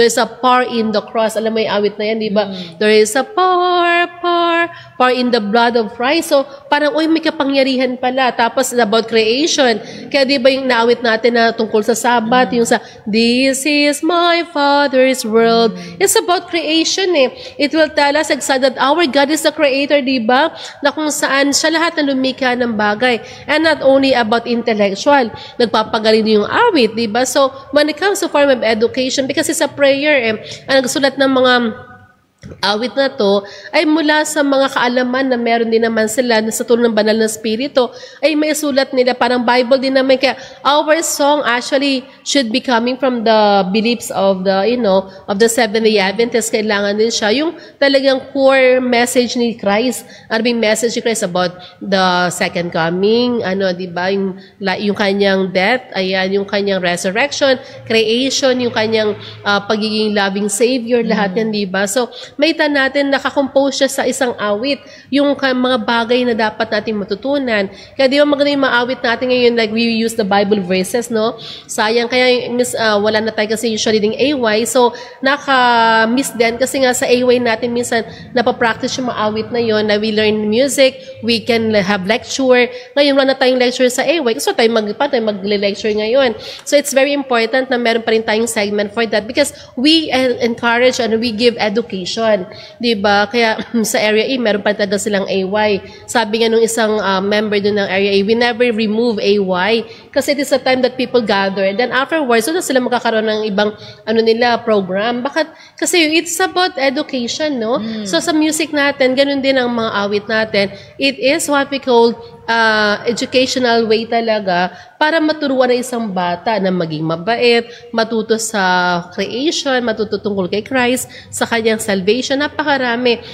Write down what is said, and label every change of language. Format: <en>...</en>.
<en>There is a power in the cross.</en> <tl>Alam mo yung awit na yan, di ba?</tl> <en>There is a power in the blood of Christ.</en> <tl>So, parang, uy, may kapangyarihan pala. Tapos, about creation. Kaya, di ba yung naawit natin na tungkol sa Sabbath, yung sa,</tl> <en>this is my Father's world. It's about creation eh. It will tell us that our God is the creator, di ba?</en> <tl>Na kung saan siya lahat na lumikha ng bagay.</tl> <en>And not only about intellectual.</en> <tl>Nagpapagaling yung awit, di ba?</tl> <en>So, when it comes to form of education, because it's a prayer eh,</en> <tl>ang nagsulat ng mga awit na to ay mula sa mga kaalaman na meron din naman sila na sa tulong ng banal na spirito ay may sulat nila, parang Bible din naman.</tl> <en>Kaya our song actually should be coming from the beliefs of the of the Seventh-day Adventists.</en> <tl>Kailangan din siya yung talagang core message ni Christ, yung message ni Christ about the second coming, di ba, yung kanyang death, ayan, yung kanyang resurrection, creation, yung kanyang pagiging loving savior, lahat yan, di ba? So maita natin nakakompose siya sa isang awit, yung mga bagay na dapat natin matutunan. Kaya di ba maganda yung maawit natin ngayon,</tl> <en>like we use the Bible verses,</en> <tl>no? Sayang, kaya wala na tayo kasi usually ding AY, so naka-miss din kasi nga sa AY natin minsan napapractice yung maawit na yon, na</tl> <en>we learn music, we can have lecture.</en> <tl>Ngayon wala na tayong lecture sa AY, so tayo mag-lecture ngayon.</tl> <en>So it's very important</en> <tl>na meron pa rin tayong</tl> <en>segment for that because we encourage and we give education.</en> <tl>Diba? Kaya sa Area A, meron pa talaga silang AY. Sabi nga nung isang member dun ng Area A,</tl> <en>we never remove AY kasi it is a time that people gather.</en> <tl>Then afterwards, so na sila magkakaroon ng ibang program. Bakit?</tl> <en>Kasi it's about education, no?</en> <tl>So sa music natin, ganun din ang mga awit natin.</tl> <en>It is what we call educational way</en> <tl>talaga para maturuan ng isang bata na maging mabait, matuto sa creation, matuto tungkol kay Christ, sa kanyang salvation, napakarami.</tl>